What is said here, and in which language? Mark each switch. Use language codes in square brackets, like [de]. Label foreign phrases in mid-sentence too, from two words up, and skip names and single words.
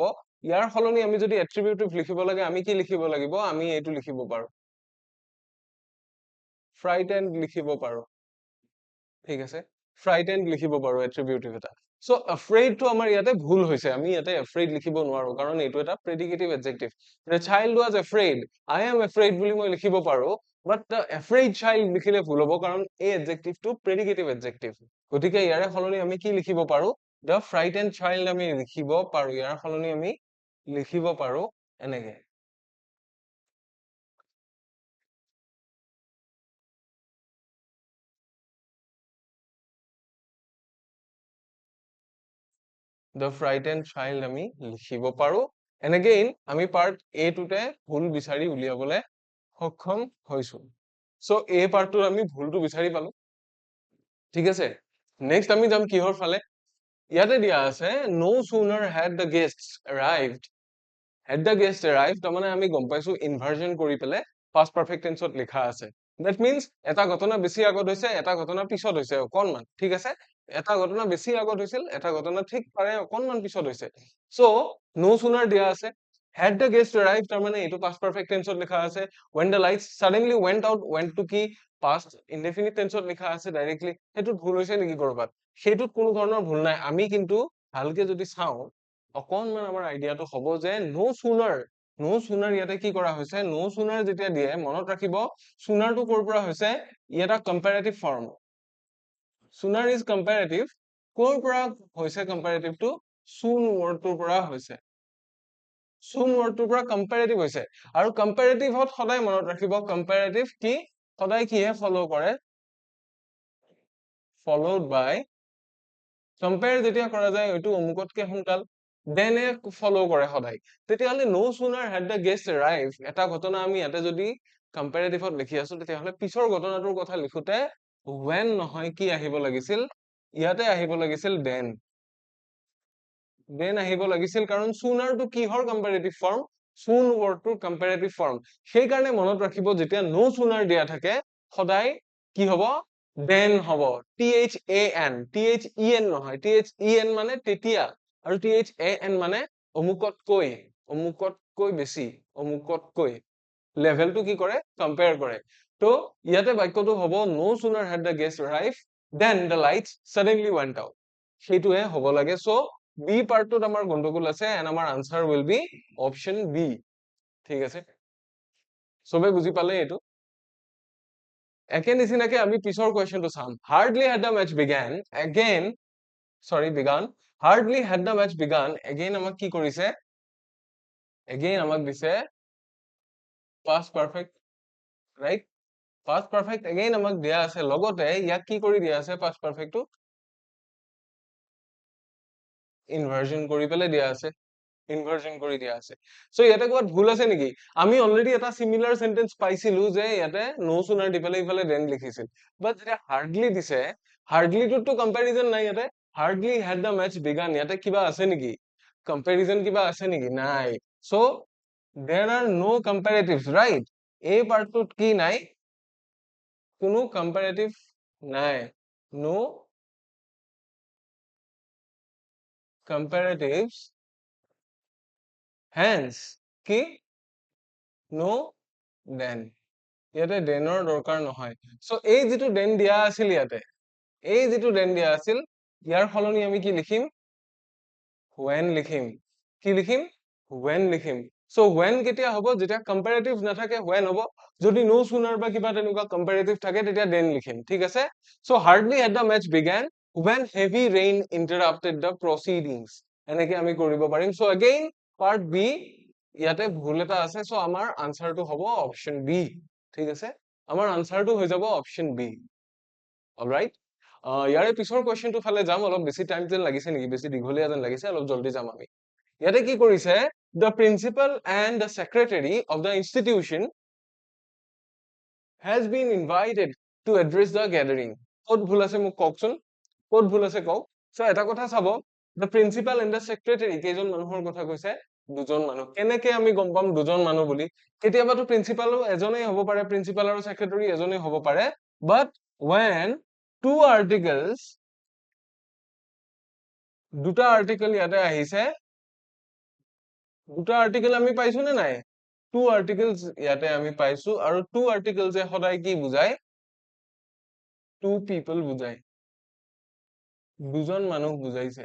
[as] ইয়াৰ সলনি আমি যদি attributive লিখিব লাগে, আমি কি লিখিব লাগিব? আমি এইটো লিখিব পাৰো, frightened লিখিব পাৰো। ঠিক আছে, frightened লিখিব পাৰো attributive এটা। So afraid টো আমাৰ ইয়াতে ভুল হৈছে, আমি ইয়াতে afraid লিখিব নোৱাৰো কাৰণ এইটো এটা [en] predicative adjective. The child was afraid, I am afraid [as] বুলি মই লিখিব পাৰো, [en] but the afraid child [as] লিখিলে ভুল হ'ব কাৰণ এই [en] adjective টো predicative adjective। [as] গতিকে ইয়াৰে সলনি আমি কি লিখিব পাৰো? [en] The frightened child [as] আমি লিখিব পাৰো, ইয়াৰ সলনি আমি লিখিব পাৰো এনেকে। [en] The frightened child [as] আমি লিখিব পাৰো। And again আমি part A টোতে ভুল বিচাৰি উলিয়াবলে সক্ষম হৈছো। So A part টোত আমি ভুলটো বিচাৰি পালো। ঠিক আছে, next আমি যাম কিহৰ ফালে? ইয়াতে দিয়া আছে [en] no sooner had the guests arrived, had the guests arrived, [as] তাৰমানে আমি গম পাইছো inversion কৰি পেলাই [en] past perfect tense [as] ত লিখা আছে। [en] That means [as] এটা ঘটনা বেছি আগত হৈছে, এটা ঘটনা পিছত হৈছে অকণমান। ঠিক আছে, এটা ঘটনা বেছি আগত হৈছিল, এটা ঘটনা ঠিক পাৰে অকণমান পিছত হৈছে। [en] So no sooner [as] দিয়া আছে, [en] had the guest arrived [as] তাৰমানে এইটো [en] past perfect tense [as] ত লিখা আছে। [en] When the lights suddenly went out, went to কি past indefinite tense [as] ত লিখা আছে [en] directly, [as] সেইটোত ভুল হৈছে নেকি কৰবাত? সেইটোত কোনো ধৰণৰ ভুল নাই। আমি কিন্তু ভালকে যদি চাওঁ অকণমান আমাৰ আইডিয়াটো হ'ব যে [en] no sooner, no sooner [as] ইয়াতে কি কৰা হৈছে? [en] No sooner [as] যেতিয়া দিয়ে মনত ৰাখিব sooner টো ক'ৰ পৰা হৈছে? ই এটা [en] comparative form। Sooner is comparative, [as] ক'ৰ পৰা হৈছে comparative টো? [en] soon word [as] টোৰ পৰা হৈছে। [en] soon word [as] টোৰ পৰা comparative হৈছে। আৰু comparative হত সদায় মনত ৰাখিব comparative কি সদায় কিহে follow কৰে? [en] Followed by, [as] compare যেতিয়া কৰা যায় এইটো অমুকতকে সোনকাল, then এ follow কৰে সদায়। [en] তেতিয়াহ'লে no sooner had the guest arrived, [as] এটা ঘটনা আমি ইয়াতে যদি comparative ত লিখি আছো, তেতিয়াহ'লে পিছৰ ঘটনাটোৰ কথা লিখোতে when নহয় কি আহিব লাগিছিল? ইয়াতে আহিব লাগিছিল then। then আহিব লাগিছিল কাৰণ sooner টো কিহৰ comparative form? soon word টোৰ comparative form। সেইকাৰণে মনত ৰাখিব যেতিয়া [en] no sooner [as] দিয়া থাকে সদায় কি হ'ব? then হ'ব। [en] THAN, THEN [as] নহয়, THEN মানে তেতিয়া, আৰু THAN মানে অমুকতকৈ, অমুকতকৈ বেছি, অমুকতকৈ। লেভেলটো কি কৰে? compare কৰে। তো ইয়াতে বাক্যটো হ'ব [en] no sooner had the guest arrived, then the lights suddenly went out। [as] সেইটোহে হ'ব লাগে। [en] So B part [as] টোত আমাৰ গণ্ডগোল আছে [en] and আমাৰ answer will be option B। [as] ঠিক আছে, চবে বুজি পালে এইটো? একে নিচিনাকে আমি পিছৰ কুৱেশ্যনটো চাম। [en] Hardly had the match began, again, sorry, begun, hardly had the match begun, again [as] আমাক কি কৰিছে? [en] Again [as] আমাক দিছে [en] past perfect, right? past perfect [as] again আমাক দিয়া আছে, লগতে ইয়াক কি কৰি দিয়া আছে [en] past perfect [as] টো? inversion কৰি পেলাই দিয়া আছে, inversion কৰি দিয়া আছে। So ইয়াতে ক'ৰবাত ভুল আছে নেকি? আমি already এটা [en] similar sentence [as] পাইছিলো যে ইয়াতে [en] no sooner [as] দি পেলাই ইফালে then লিখিছিল। But যেতিয়া hardly দিছে, hardly টোতো comparison নাই ইয়াতে। [en] hardly had the match begun, [as] ইয়াতে কিবা আছে নেকি? comparison কিবা আছে নেকি? নাই। [en] So there are no comparatives, right? [as] এই পাৰ্টটোত কি নাই? কোনো comparative নাই। [en] No comparatives, hence কি? no then, [as] ইয়াতে দেনৰ দৰকাৰ নহয়। So এই যিটো then দিয়া আছিল ইয়াতে, এই যিটো then দিয়া আছিল, ইয়াৰ সলনি আমি কি লিখিম? when লিখিম। কি লিখিম? when লিখিম। So when কেতিয়া হ'ব? যেতিয়া comparative নাথাকে when হ'ব। যদি [en] no sooner [as] বা কিবা তেনেকুৱা comparative থাকে তেতিয়া then লিখিম। ঠিক আছে? [en] So hardly had the match began when heavy rain interrupted the proceedings, [as] এনেকে আমি কৰিব পাৰিম। So again [en] part B, [as] ইয়াতে ভুল এটা আছে, সো আমাৰ আনসাৰটো হ'ব [en] option B. [as] ঠিক আছে, আমাৰ আনসাৰটো হৈ যাব [en] option B. [as] অলৰাইট, ইয়াৰে পিছৰ কুৱেশ্যনটো ফালে যাম। অলপ বেছি টাইম যেন লাগিছে নেকি, বেছি দীঘলীয়া যেন লাগিছে, অলপ জল্দি যাম আমি। ইয়াতে কি কৰিছে, [en] the principal and the secretary of the institution has been invited to address the gathering. [as] ক'ত ভুল আছে মোক কওকচোন, ক'ত ভুল আছে কওক। সো এটা কথা চাব, [en] the principal and the secretary [as] কেইজন মানুহৰ কথা কৈছে, দুজন মানুহ। কেনেকে আমি গম পাম দুজন মানুহ বুলি? কেতিয়াবাতো প্ৰিন্সিপালো এজনেই হ'ব পাৰে, প্ৰিন্সিপাল আৰু সেক্ৰেটাৰী এজনেই হ'ব পাৰে, [en] but when two articles, [as] দুটা আৰ্টিকেল ইয়াতে আহিছে, দুটা আৰ্টিকেল আমি পাইছো নে নাই? [en] two articles [as] ইয়াতে আমি পাইছো, আৰু [en] two articles [as] সদায় কি বুজায়? [en] two people [as] বুজায়, দুজন মানুহ বুজাইছে।